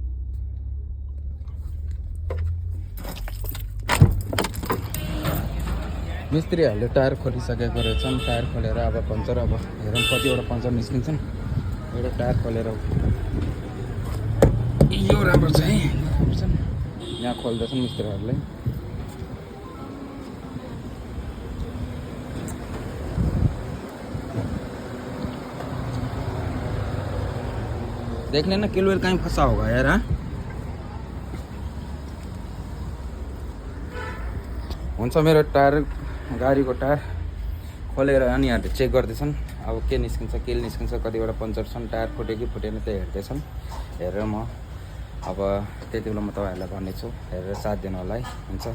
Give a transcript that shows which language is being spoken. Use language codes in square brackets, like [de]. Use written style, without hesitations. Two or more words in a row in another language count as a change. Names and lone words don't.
[ne] मिस्त्रीहरूले टायर खोलिसकेको रहेछन्। टायर खोलेर अब पङ्चर, अब हेरौँ कतिवटा पङ्चर निस्किन्छन्। एउटा टायर खोलेर यो राम्रो छ है, यहाँ खोल्दैछन् मिस्त्रीहरूले। [hi] देखने ना किलवेल कहीं फंसा होगा यार। [ne] हाँ हुन्छ, मेरो टायर गाडीको टायर खोलेर अनि यहाँहरूले चेक गर्दैछन्। अब के निस्किन्छ, के निस्किन्छ, कतिवटा पङ्चर छन्, टायर फुट्यो कि फुटेन त्यो हेर्दैछन्। हेरेर म अब त्यति बेला म तपाईँहरूलाई भन्नेछु, हेरेर साथ दिनु होला है।